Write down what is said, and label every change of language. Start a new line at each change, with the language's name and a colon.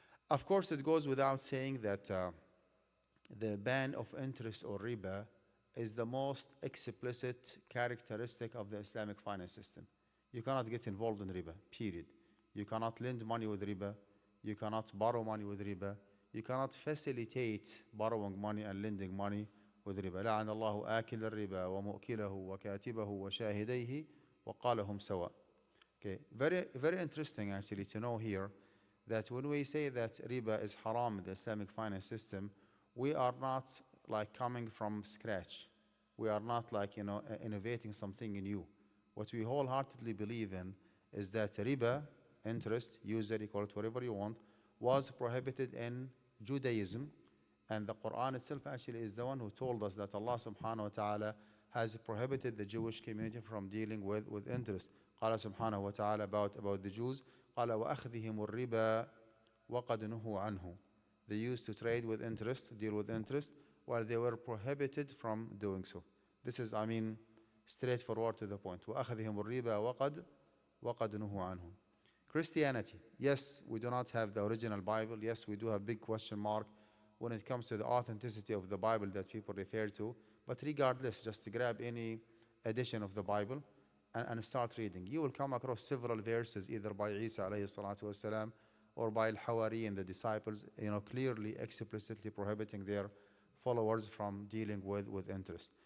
English: Of course, it goes without saying that the ban of interest or riba is the most explicit characteristic of the Islamic finance system. You cannot get involved in riba, period. You cannot lend money with riba. You cannot borrow money with riba. You cannot facilitate borrowing money and lending money with riba.
Arabic: لعن الله آكل الربا ومؤكله وكاتبه وشاهديه وقالهم سواء.
English: Okay, very interesting actually to know here that when we say that riba is haram in the Islamic finance system, we are not like coming from scratch. We are not like, innovating something new. What we wholeheartedly believe in is that riba, interest, usury, call it whatever you want, was prohibited in Judaism, and the Quran itself actually is the one who told us that Allah subhanahu wa ta'ala has prohibited the Jewish community from dealing with interest.
Arabic: قال سبحانه وتعالى
English: about the Jews,
Arabic: قال وأخذهم الربا وقد نهوا عنه.
English: They used to trade with interest, deal with interest, while they were prohibited from doing so. This is, straightforward to the point.
Arabic: وأخذهم الربا وقد نهوا عنه.
English: Christianity, yes, we do not have the original Bible. Yes, we do have big question mark when it comes to the authenticity of the Bible that people refer to. But regardless, just grab any edition of the Bible and start reading. You will come across several verses either by Isa alayhi salatu wasalam or by Al-Hawari and the disciples, clearly, explicitly prohibiting their followers from dealing with interest.